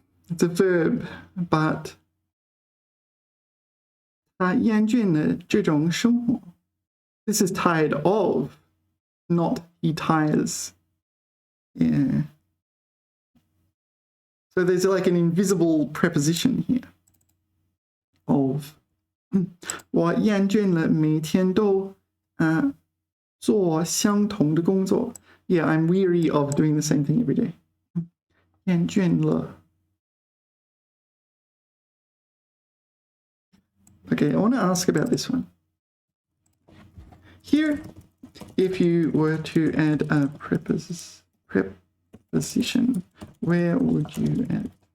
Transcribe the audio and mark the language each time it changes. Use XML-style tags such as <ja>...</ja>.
<en>It's a verb, but</en> <zh>他厌倦了这种生活.</zh> <en>This is tired of, not he tires. Yeah. So there's like an invisible preposition here. Of.</en> <zh>我厌倦了每天都做相同的工作.</zh> <en>Yeah, I'm weary of doing the same thing every day.</en> <zh>厌倦了.</zh> <en>Okay, I want to ask about this one. Here, if you were to add a preposition, where would you add?</en>